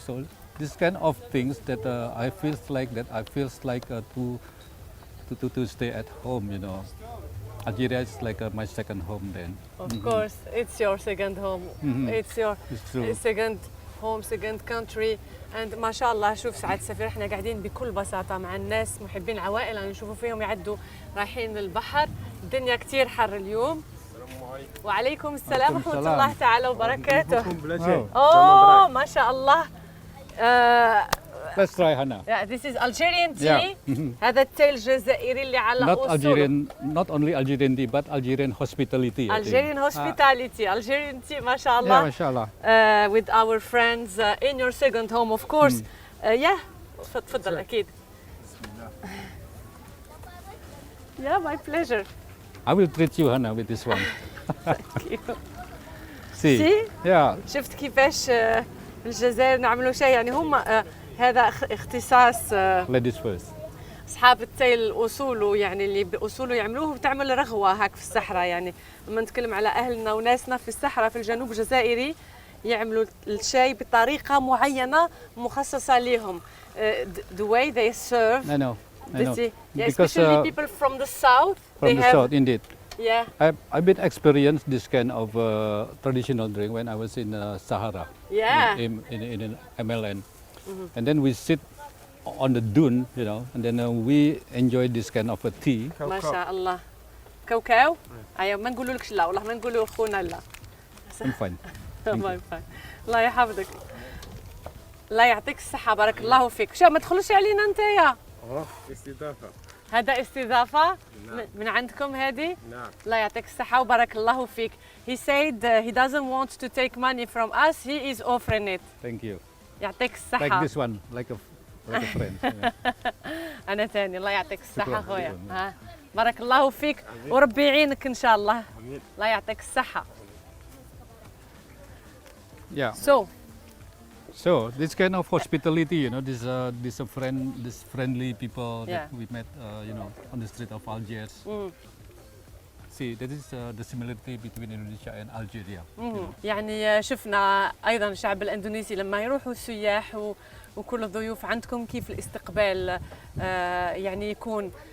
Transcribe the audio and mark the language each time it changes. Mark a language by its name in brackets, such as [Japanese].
[English] So this kind of things that I feels like to stay at home. Algeria is like my second home then. Of course, it's your second home. It's your true. second home, second country. [Arabic] And ما شاء الله شوف سعادة السفير احنا قاعدين بكل بساطة مع الناس محبين العوائل أنا نشوفوا فيهم يعدوا رايحين للبحر. الدنيا كتير حر اليوم. وعليكم السلام ورحمة الله تعالى وبركاته. أوه ما شاء الله. [English] Let's try Hana. Yeah, this is Algerian tea. [Arabic] هذا التاي الجزائري اللي على أصوله. [English] Not only Algerian tea, but Algerian hospitality. Algerian hospitality, Algerian tea, [Arabic] ما شاء الله. Yeah, ما شاء الله. [English] With our friends in your second home, of course. [Arabic] Yeah, تفضل أكيد. [English] Yeah, my pleasure. I will treat you, Hana, with this one. Thank you. See? Yeah. [Arabic] شفت كيفاش في الجزائر نعملوا شيء يعني هم هذا اختصاص [English] Ladies first. [Arabic] اصحاب التاي الاصول يعني اللي باصوله يعملوه وتعمل رغوه هاك في الصحراء يعني لما نتكلم على اهلنا وناسنا في الصحراء في الجنوب الجزائري يعملوا الشاي بطريقه معينه مخصصه لهم. [English] The way they serve. I know. Yeah, especially people from the south. From the south, indeed. Yeah. I've been experienced this kind of traditional drink when I was in Sahara. Yeah. In MLN. And then we sit on the dune, and then we enjoy this kind of a tea. [Arabic] ما شاء الله. كاوكاو؟ أيوة ما نقولولكش لا والله ما نقولوا خونا لا. [English] I'm fine. [Arabic] الله يفهم. الله يحفظك. الله يعطيك الصحة بارك الله فيك. شو ما تدخلوش علينا أنت يا؟ استضافة. هذا استضافة من عندكم هذه؟ نعم. الله يعطيك الصحة وبارك الله فيك. [English] He said he doesn't want to take money from us. He is offering it. Thank you. [Arabic] يعطيك الصحة. [English] Like this one, like a friend. [Arabic] أنا ثاني الله يعطيك الصحة خويا. ها بارك الله فيك وربي يعينك إن شاء الله. الله يعطيك الصحة. [English] Yeah. So this kind of hospitality, this friendly people that we met, on the street of Algiers. See, that is the similarity between Indonesia and Algeria. [Arabic] يعني شفنا أيضا الشعب الأندونيسي لما يروحوا السياح وكل الضيوف عندكم كيف الاستقبال يعني يكون.